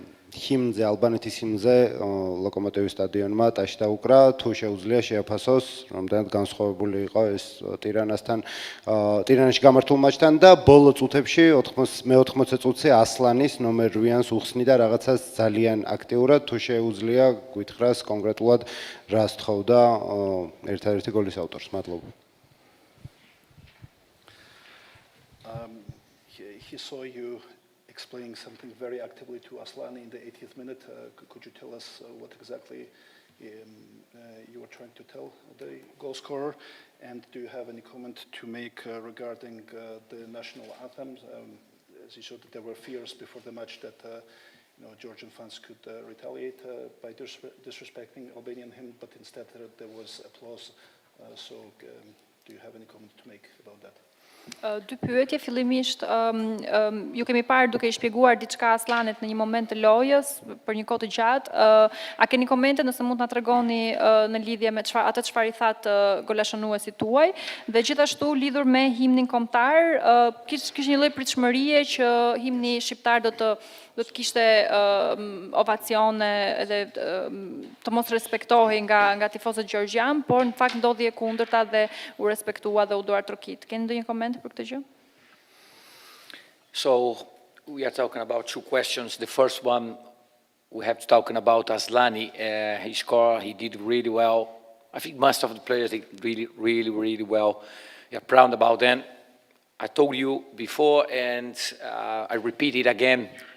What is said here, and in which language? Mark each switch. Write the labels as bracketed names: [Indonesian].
[Georgian] ჰიმნზე, ალბანეთის ჰიმნზე ლოკომოტივის სტადიონმა ტაში დაუკრა, თუ შეუძლია შეაფასოს, რამდენად განსხვავებული იყო ეს ტირანასთან, ტირანაში გამართულ მატჩთან და ბოლო წუთებში მე-80 წუთზე ასლანის ნომერ 8-ს უხსნიდა რაღაცას ძალიან აქტიურად, თუ შეუძლია გითხრას კონკრეტულად რა სთხოვდა ერთადერთი გოლის ავტორს. მადლობა. [English] He saw you explaining something very actively to Aslani in the 80th minute. Could you tell us what exactly you were trying to tell the goal scorer? And do you have any comment to make regarding the national anthem? As you showed that there were fears before the match that Georgian fans could retaliate by disrespecting Albanian hymn, but instead there was applause. So do you have any comment to make about that? [Albanian] Dy pyetje, fillimisht ju kemi parë duke I shpjeguar diçka Aslanit në një moment të lojës për një kohë të gjatë. A keni komente nëse mund të na tregoni në lidhje me atë çfarë I thatë golashënuesit tuaj dhe gjithashtu lidhur me himnin kombëtar, kishte një lloj pritshmërie që himni shqiptar do të kishte ovacione edhe të mos respektohej nga tifozët gjeorgjan, por në fakt ndodhi e kundërta dhe u respektua dhe u duar trokit. Keni ndonjë koment për këtë gjë? [English] So we are talking about two questions. The first one, we have to talking about Aslani. He scored, he did really well. I think most of the players did really well. We are proud about them. I told you before, and I repeat it again.